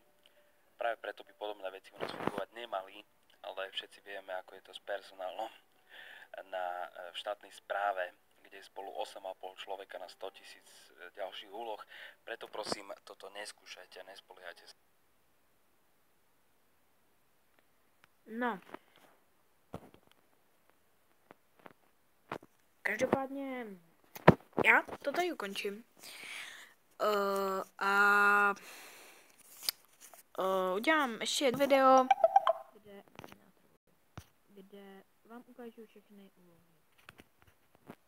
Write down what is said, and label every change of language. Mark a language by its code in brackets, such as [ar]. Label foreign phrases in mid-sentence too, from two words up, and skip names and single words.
[sk] Práve preto by podobné veci u nás fungovať nemali, ale všetci vieme, ako je to s personálom na štátnej správe, kde je spolu 8,5 človeka na 100 000 ďalších úloh. Preto prosím, toto neskúšajte a nespoliehajte sa. No. [cs] Každopádně já to tady ukončím. Udělám ještě jedno video, kde vám ukážu všechny úlohy.